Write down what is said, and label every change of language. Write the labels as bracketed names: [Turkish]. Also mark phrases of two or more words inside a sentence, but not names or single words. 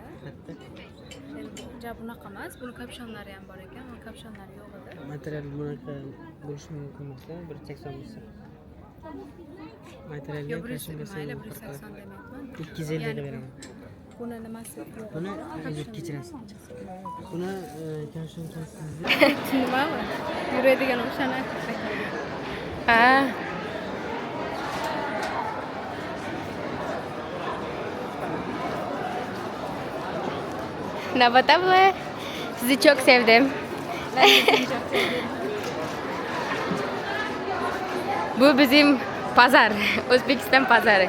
[Uzbek] Yani bunaqa emas, buni kapşonlari ham bor ekan, buni kapşonlari yo'q edi. Material bunaqa bo'lishi mumkin emasda, 180 bo'lsa. Materialga Yo, qarshi mayli, bo'lsa 180 demayapman. 250 ga beraman. Buni nimasi yo'q? Buni kechirasiz. Buni kashim sizga Nimami? Yuradigan o'shani. Ha. [Turkish] Nabat abla, sizi çok sevdim. Bu bizim pazar, Özbekistan pazarı.